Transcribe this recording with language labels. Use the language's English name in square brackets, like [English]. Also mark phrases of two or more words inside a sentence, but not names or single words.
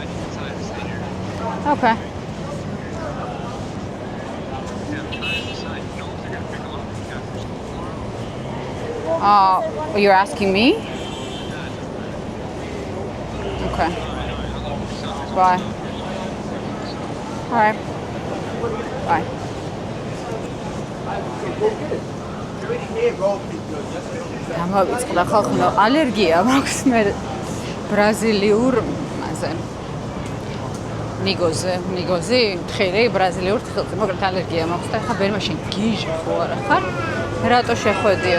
[English] Okay. You're asking me? Okay. Bye. All right. Bye. [Georgian] გამავიწყდა ხალხო, ალერგია მაქვს მე ბრაზილიურ მასე. ნიგოზი, თხილი ბრაზილიურ თხილზე, მაგრამ ალერგია მაქვს და ხა ვერ მაშინ გიჟი ხო არა ხარ? რატო შეხვედიო?